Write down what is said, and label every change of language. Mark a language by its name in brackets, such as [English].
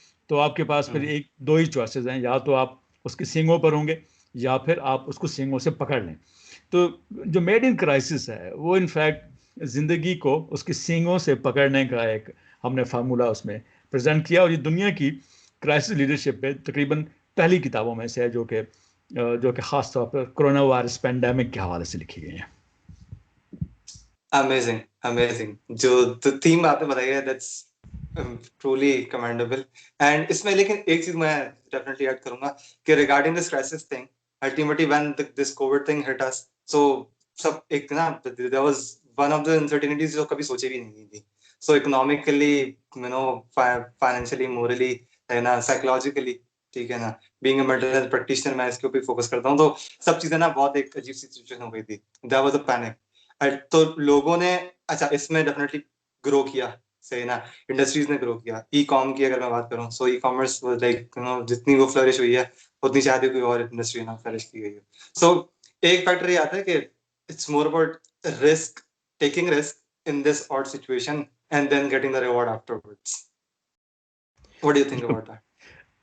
[Hindi] तो आपके पास फिर एक दो ही चॉइसेस हैं या तो आप उसके सींगों पर होंगे या फिर आप उसको सींगों से पकड़ लें तो जो मेड इन क्राइसिस है वो इनफैक्ट ज़िंदगी को उसके सींगों से पकड़ने का एक हमने फार्मूला उसमें प्रेजेंट किया और ये दुनिया की क्राइसिस लीडरशिप पे तकरीबन पहली किताबों में से है जो कि ख़ास तौर पर कोरोना वायरस पैंडेमिक के हवाले से लिखी गई हैं अमेजिंग जो थीम आपने बताई है [English] That's truly commendable. And इसमें लेकिन एक चीज मैं definitely add करूंगा कि regarding this crisis thing, ultimately when this COVID thing hit us, so सब एक ना there was one of the uncertainties [Hindi] जो कभी सोची भी नहीं थी. So economically, financially, morally, है ना, psychologically, ठीक है ना, [English] being a mental health practitioner [Hindi] मैं इसके ऊपर फोकस करता हूँ तो सब चीजें ना बहुत एक अजीब सी सिचुएशन हो गई थी. [English] There was a panic. [Hindi] तो लोगों ने अच्छा इसमें डेफिनेटली ग्रो किया सही ना इंडस्ट्रीज ने ग्रो किया ई कॉम की अगर मैं बात करूँ सो ई कॉमर्स लाइक जितनी वो फ्लरिश हुई है उतनी शायद कोई और इंडस्ट्री ना फ्लरिश की गई है सो एक फैक्टर ये आता है कि [English] it's more about risk taking risk in this odd situation and then getting the reward afterwards what do you think about that